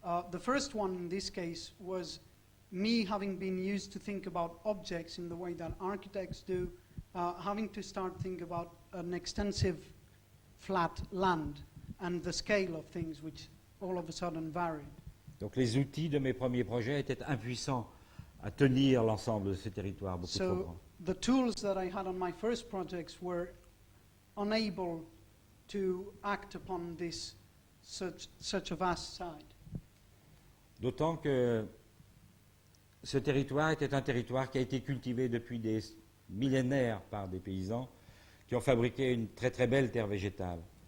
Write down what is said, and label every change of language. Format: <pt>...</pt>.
<en>The first one in this case was me having been used to think about objects in the way that architects do, having to start thinking about an extensive flat land and the scale of things which all of a sudden varied.</en> <fr>Donc les outils de mes premiers projets étaient impuissants à tenir l'ensemble de ce territoire beaucoup trop</fr> <en>So</en> <fr>grand.</fr> <en>the tools that I had on my first projects were unable to act upon this such a vast site.</en> <fr>D'autant que ce territoire était un territoire qui a été cultivé depuis des millénaires par des paysans qui ont fabriqué une très très belle terre végétale.</fr>